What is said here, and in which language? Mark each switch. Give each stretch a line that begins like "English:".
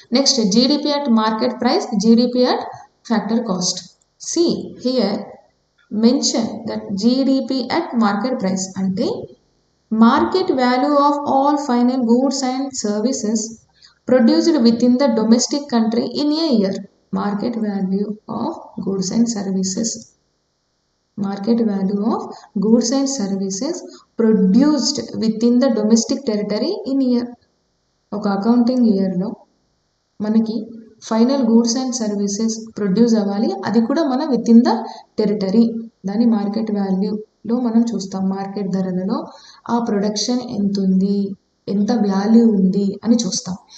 English: Next GDP at market price, GDP at factor cost. See here mention that GDP at market price అంటే market value of all final goods and services produced within the domestic country in a year. Market value of goods and services. Market value of goods and services produced within the domestic territory in a year.
Telugu: ఒక accounting ఇయర్లో మనకి final goods and services produce అవ్వాలి, అది కూడా మన
English: With in the territory.
Telugu: దాని market వాల్యూలో మనం చూస్తాం, మార్కెట్ ధరలలో ఆ ప్రొడక్షన్ ఎంత ఉంది, ఎంత వాల్యూ ఉంది అని చూస్తాం.